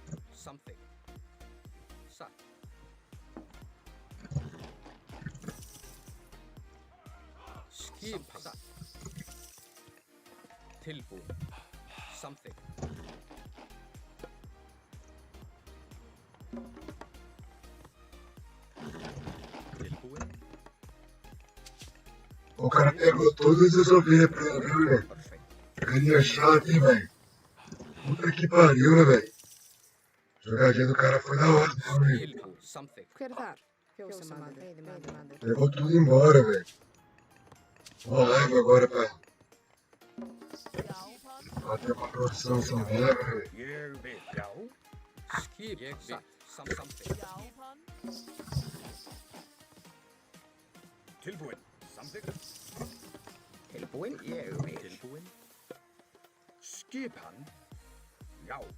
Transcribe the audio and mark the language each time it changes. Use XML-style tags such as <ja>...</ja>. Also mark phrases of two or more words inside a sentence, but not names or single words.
<is>Satt. Skipan. Tilbúin. Samþykkt. Tilbúin.</is> <pt>O cara pegou todas as ovelhas pra ele, viu, velho? Perfeito. Carinha chato, hein, velho? Puta que pariu, né, velho? Jogadinha do cara foi da hora, né, velho?</pt> <is>Tilbúin. Samþykkt. Hver er þar? Fjósamaður, veiðimaður.</is> <pt>Levou tudo embora, velho. Ó, leva agora pra</pt> <is>Skipan,</is> <pt>bater uma produção essa ovelha, velho.</pt> <is>Ég vil. Já. Skip. Ég vil. Samþykkt. skipan, Tilbúin. Samþykkt. Tilbúin. Ég vil. Tilbúin. Skipan. Já.</is>